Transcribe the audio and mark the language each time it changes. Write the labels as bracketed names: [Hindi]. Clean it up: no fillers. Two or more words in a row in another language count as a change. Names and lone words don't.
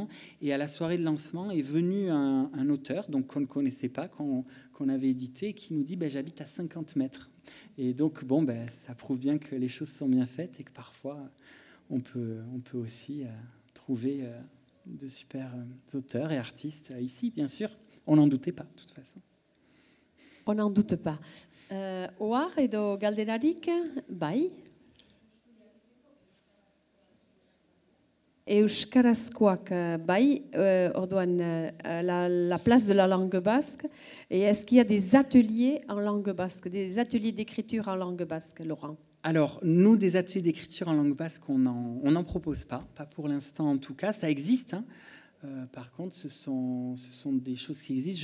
[French] Et à la soirée de lancement est venu un auteur donc qu'on ne connaissait pas, qu'on avait édité, qui nous dit j'habite à 50 mètres. Et donc, ça prouve bien que les choses sont bien faites et que parfois, on peut aussi trouver de super auteurs et artistes ici, bien sûr. On n'en doutait pas, de toute façon. On n'en doute pas. [Basque] Ohar edo galderarik, bai? Euskarazkoak, bai, orduan, [French] la place de la langue basque. Et est-ce qu'il y a des ateliers en langue basque, des ateliers d'écriture en langue basque, Laurent? Alors, nous, des ateliers d'écriture en langue basque, on n'en propose pas pour l'instant en tout cas. Ça existe, par contre, ce sont des choses qui existent.